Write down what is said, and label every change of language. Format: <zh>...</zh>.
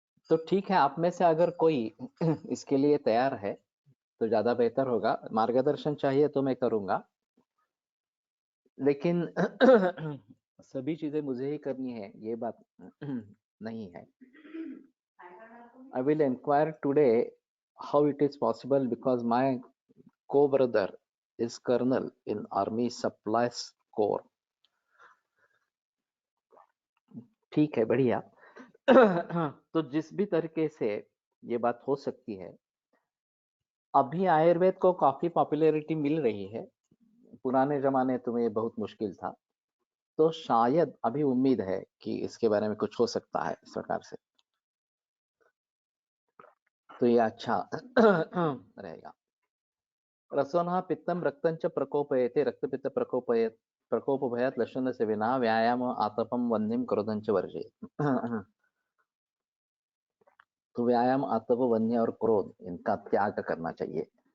<hi>तो ठीक है, आप में से अगर कोई इसके लिए तैयार है तो ज्यादा बेहतर होगा. मार्गदर्शन चाहिए तो मैं करूंगा, लेकिन सभी चीजें मुझे ही करनी है ये बात नहीं है.</hi> <en>I will inquire today how it is possible because my co-brother is colonel in Army Supplies Corps.</en> <hi>ठीक है, बढ़िया. तो जिस भी तरीके से ये बात हो सकती है, अभी आयुर्वेद को काफी पॉपुलैरिटी मिल रही है. पुराने जमाने तो में बहुत मुश्किल था, तो शायद अभी उम्मीद है कि इसके बारे में कुछ हो सकता है इस प्रकार से. तो ये अच्छा रहेगा.</hi> <sa>रसोनः पित्तं रक्तं च प्रकोपयते रक्तपित्त प्रकोपभयात् लशुनस्य विना व्यायाम आतपं वह्निं क्रोधं च वर्जयेत्.</sa> <hi>तो व्यायाम, आतप, वन्य और क्रोध, इनका त्याग करना चाहिए.</hi>